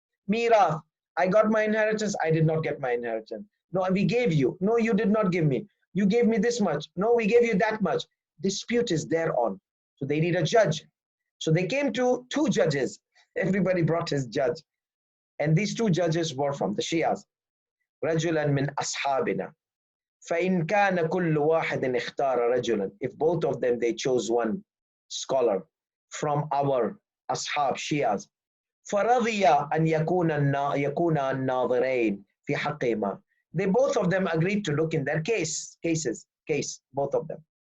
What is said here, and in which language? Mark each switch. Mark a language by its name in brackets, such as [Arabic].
[English] Mira, I got my inheritance, I did not get my inheritance. No, we gave you. No, you did not give me. You gave me this much. No, we gave you that much. Dispute is there on. So they need a judge. So they came to two judges. Everybody brought his judge. And these two judges were from the Shias. [Arabic] رجلا من أصحابنا فإن كان كل واحد اختار رجلا. [English] If both of them they chose one scholar from our أصحاب Shias, [Arabic] فرضي أن يكون الناظرين في حقهما. [English] They both of them agreed to look in their case, both of them.